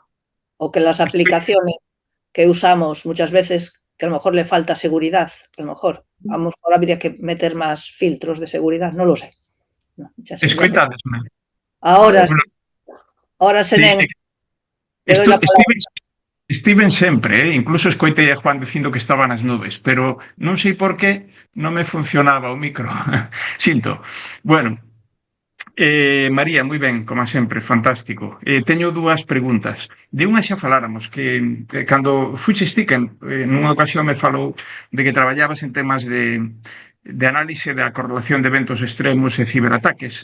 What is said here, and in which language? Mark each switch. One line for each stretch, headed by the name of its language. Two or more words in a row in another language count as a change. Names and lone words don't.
Spanish: O que las aplicaciones que usamos muchas veces, que a lo mejor le falta seguridad, a lo mejor ahora habría que meter más filtros de seguridad, no lo sé. No,
Galician: Escoitadesme.
Spanish: Ahora se nen, te doy la palabra.
Galician: Estiven sempre, incluso escoitei a Juan dicindo que estaba nas nubes, pero non sei por qué non me funcionaba o micro. Sinto. Bueno, María, moi ben, como sempre, fantástico. Teño dúas preguntas. De unha xa faláramos, que cando fuiches ti, que nunha ocasión me falou de que traballabas en temas de análise da correlación de eventos extremos e ciberataques.